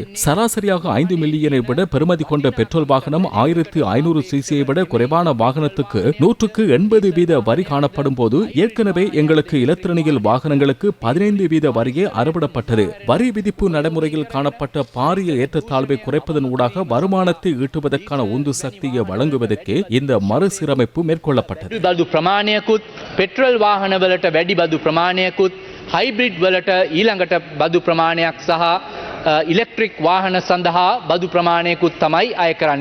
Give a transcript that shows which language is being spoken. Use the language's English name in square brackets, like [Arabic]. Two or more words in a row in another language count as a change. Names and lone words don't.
[Tamil] சராசரியாக 5 மில்லியனை விட பெறுமதி கொண்ட பெட்ரோல் வாகனம் 1500 சிசியை விட குறைவான வாகனத்துக்கு 180% வரி காணப்படும் போது ஏற்கனவே எங்களுக்கு இலத்திரனியல் வாகனங்களுக்கு 15% வரியே அறவிடப்பட்டது. வரி விதிப்பு நடைமுறையில் காணப்பட்ட பாரிய ஏற்றத்தாழ்வை குறைப்பதன் ஊடாக வருமானத்தை ஈட்டுவதற்கான உந்து சக்தியை வழங்குவதற்கே இந்த மறுசீரமைப்பு மேற்கொள்ளப்பட்டது. [Sinhala] බදු ප්‍රමාණයකුත් පෙට්‍රල් වාහනවලට වැඩි බදු ප්‍රමාණයකුත් හයිබ්‍රිඩ් වලට ඊළඟට බදු ප්‍රමාණයක් සහ ඉලෙක්ට්‍රික් වාහන සඳහා බදු ප්‍රමාණයකුත් තමයි අය කරන්නේ.